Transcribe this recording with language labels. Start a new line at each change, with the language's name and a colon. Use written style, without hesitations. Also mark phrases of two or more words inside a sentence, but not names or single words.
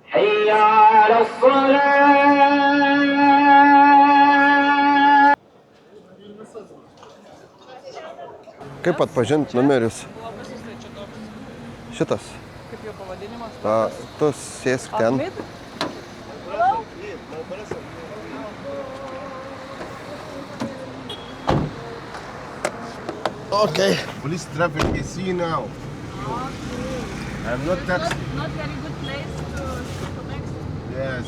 Lithuanian: Kaip atpažinti numerius? Šitas. Kaip jo pavadinimas? Tu sėsk ten.
English: Okay. Police traffic is here now. I'm not taxi. Not very good place to connect. Yes.